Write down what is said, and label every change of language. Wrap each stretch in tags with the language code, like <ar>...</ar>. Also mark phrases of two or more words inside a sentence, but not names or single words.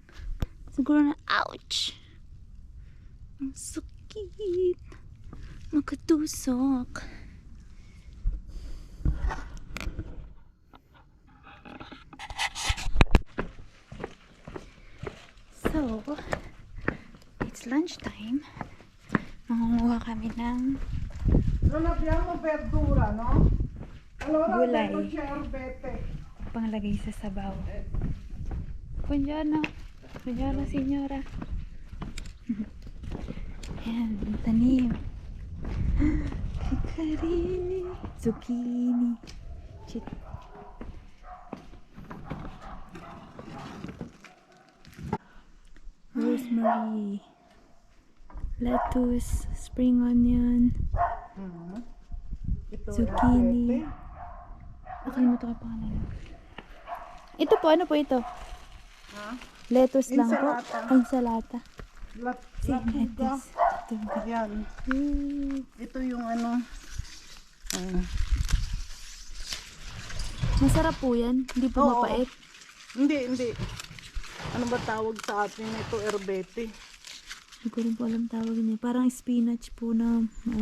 <tl>Siguro na ouch, ang sakit, makatusok.</tl> <en>So it's lunchtime.</en> <tl>Mangunguha kami ng</tl> <it>Non abbiamo verdura, no? Allora</it> <tl>Gulay.</tl> <it>vedo ciambette.</it> <tl>panglagay sa sabaw.</tl> <it>Buongiorno. Buongiorno, signora.</it> <tl>Ayan, tanim.</tl> <it>Carini. Zucchini.</it> <en>Rosemary. Lettuce. Spring onion.</en> <tl>Ito Zucchini. Nakalimutan ko pa kanina. Ito po, ano po ito? Ha? Lettuce lang po.</tl> <it>Insalata. Insalata. La Sí, tuga.</it> <tl>lettuce. Diba? Yan. Ito yung ano. Masarap po yan. Hindi po Oo. mapait. Hindi. Ano ba tawag sa atin ito? Erbete. Hindi ko rin po alam tawag niya. Parang spinach po na ano,</tl>